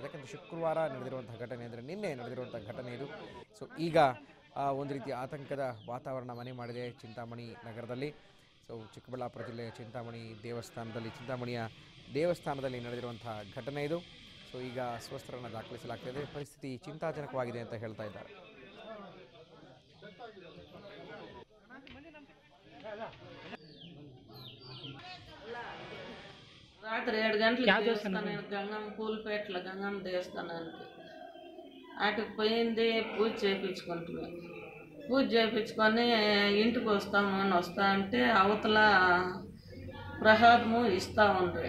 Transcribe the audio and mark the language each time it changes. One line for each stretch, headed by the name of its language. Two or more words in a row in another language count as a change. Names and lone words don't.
Kannada: ಯಾಕಂದರೆ ಶುಕ್ರವಾರ ನಡೆದಿರುವಂಥ ಘಟನೆ ಅಂದರೆ ನಿನ್ನೆ ನಡೆದಿರುವಂಥ ಘಟನೆ ಇದು. ಸೊ ಈಗ ಒಂದು ರೀತಿಯ ಆತಂಕದ ವಾತಾವರಣ ಮನೆ ಮಾಡಿದೆ ಚಿಂತಾಮಣಿ ನಗರದಲ್ಲಿ. ಸೊ ಚಿಕ್ಕಬಳ್ಳಾಪುರ ಜಿಲ್ಲೆಯ ಚಿಂತಾಮಣಿಯ ದೇವಸ್ಥಾನದಲ್ಲಿ ನಡೆದಿರುವಂತಹ ಘಟನೆ ಇದು. ಸೊ ಈಗ ಅಸ್ವಸ್ಥರನ್ನು ದಾಖಲಿಸಲಾಗ್ತಿದೆ. ಪರಿಸ್ಥಿತಿ ಚಿಂತಾಜನಕವಾಗಿದೆ ಅಂತ ಹೇಳ್ತಾ ಇದ್ದಾರೆ.
Telugu: రాత్రి 7 గంటలకు గంగమ్మ పూలపేటలో గంగమ్మ దేవస్థానానికి అటుకు పోయింది. పూజ చేయించుకొని ఇంటికి వస్తాము అని వస్తా అంటే అవతల ప్రసాదము ఇస్తూ ఉండ్రి.